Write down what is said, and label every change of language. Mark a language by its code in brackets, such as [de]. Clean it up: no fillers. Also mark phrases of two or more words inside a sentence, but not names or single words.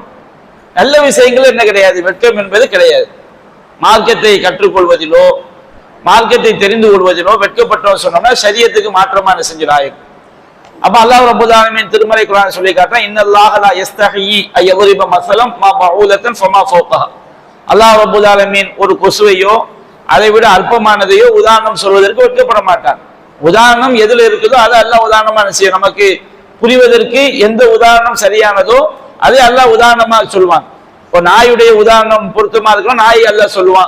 [ta] நல்ல விஷயங்கள் என்ன கிடையாது, வெட்கம் என்பது கிடையாது. மார்க்கத்தை கற்றுக்கொள்வதிலோ மார்க்கத்தை தெரிந்து கொள்வதிலோ வெட்கப்பட்டோம் சொன்னோம்னா ஷரியத்துக்கு மாற்றமான செஞ்சிடாயும். அப்ப அல்லாஹ் ரப்பல் ஆலமீன் திருமறை குர்ஆன் சொல்லி காட்டுறான், [ar] إن الله لا يستحيي அய்யضرب مثلا ما بعوضة فما فوقها. الله رب العالمين [ta] ஒரு கொசுவையோ அதை விட அல்பமானதையோ உதாரணம் சொல்வதற்கு வெட்கப்பட மாட்டான். உதாரணம் எதுல இருக்குதோ அதை அல்லாஹ் உதாரணமா செய்யும். நமக்கு புரிவதற்கு எந்த உதாரணம் சரியானதோ அதை அல்லாஹ் உதாரணமா சொல்வான். ஒரு நாயுடைய உதாரணம் பொருத்தமா இருக்கும், நாயை அல்லாஹ் சொல்லுவான்.